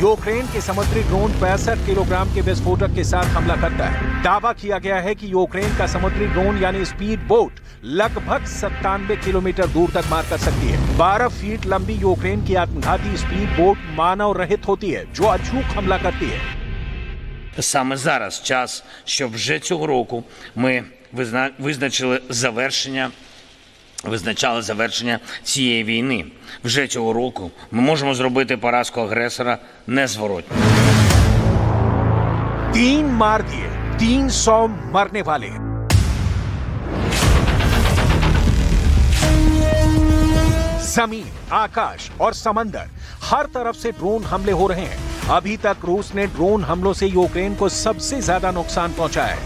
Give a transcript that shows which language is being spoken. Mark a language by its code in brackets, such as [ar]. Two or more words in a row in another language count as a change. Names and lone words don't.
[hi] यूक्रेन के समुद्री ड्रोन 65 किलोग्राम के विस्फोटक के साथ हमला करता है। दावा किया गया है कि यूक्रेन का समुद्री ड्रोन यानी स्पीड बोट लगभग 97 किलोमीटर दूर तक मार कर सकती है। 12 फीट लंबी यूक्रेन की आत्मघाती स्पीड बोट मानव रहित होती है, जो अचूक हमला करती है। [uk] Саме зараз час, щоб вже цього року ми визначали завершення цієї війни. Вже цього року ми можемо зробити поразку агресора незворотньо. [hi] 3 मार दिए, 300 मरने वाले। जमीन, आकाश और समंदर, हर तरफ से ड्रोन हमले हो रहे हैं। अभी तक रूस ने ड्रोन हमलों से यूक्रेन को सबसे ज्यादा नुकसान पहुंचा है।